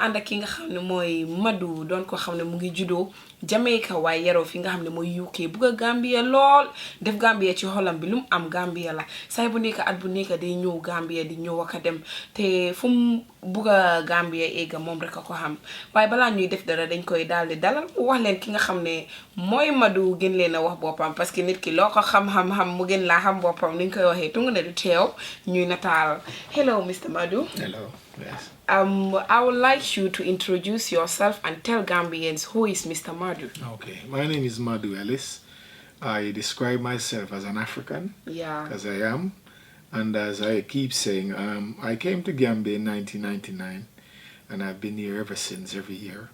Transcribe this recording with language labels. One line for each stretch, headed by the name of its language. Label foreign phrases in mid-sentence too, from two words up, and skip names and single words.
Wolof: ànd ak ki nga xam ne mooy Madu doon ko xam ne mu ngi juddoo Jamaica waaye yaroo fi nga xam ne mooy UK bugg a Gambia lool def Gambia ci xolam bi lu mu am Gambia la say bu nekk at bu nekk day ñëw Gambia di ñëw ak a dem te fu mu bugg a Gambia egga moom rek a ko xam waaye balaa ñuy def dara dañ koy daal di dalal mu wax leen ki nga xam ne mooy Madu gën leen a wax boppam
French: parce que
Wolof: nit ki loo ko xam-xam-xam mu gën laa xam boppam ni ñu koy waxee tungu ne du teew ñuy nataal
English: hello Mr. Madu. Hello, yes. I would like you to introduce yourself and tell Gambians who is Mr. Madu. Okay, my name is Madu Ellis. I describe myself as an African, Yeah. as I am. And as I keep saying, I came to Gambia in 1999, and I've been here ever since, every year.